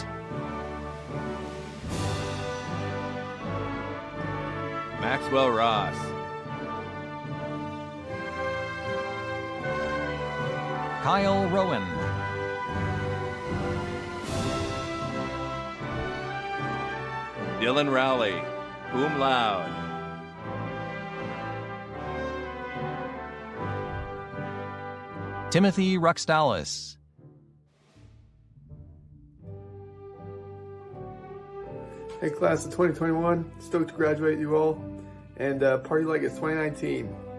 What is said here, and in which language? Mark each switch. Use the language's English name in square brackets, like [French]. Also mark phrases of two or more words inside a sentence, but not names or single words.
[English] Maxwell Ross. Kyle Rowan. Dylan Rowley, [Latin] cum laude. [English] Timothy Ruxtalis. Hey class of 2021, stoked to graduate you all, and party like it's 2019.